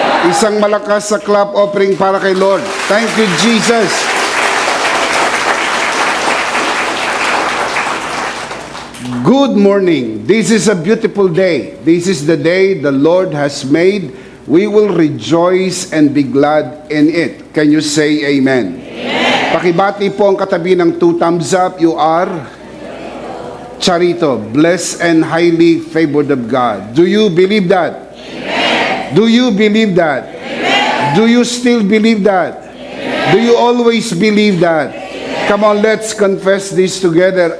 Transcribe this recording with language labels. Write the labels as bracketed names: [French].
[Filipino] Isang malakas sa clap offering para kay Lord. [English] Thank you, Jesus. Good morning. This is a beautiful day. This is the day the Lord has made. We will rejoice and be glad in it. Can you say amen? Amen. [Filipino] Pakibati po ang katabi ng 2 thumbs up. [English] You are Charito, blessed and highly favored of God. Do you believe that? Amen. Do you believe that? Amen. Do you still believe that? Amen. Do you always believe that? Amen. Come on, let's confess this together.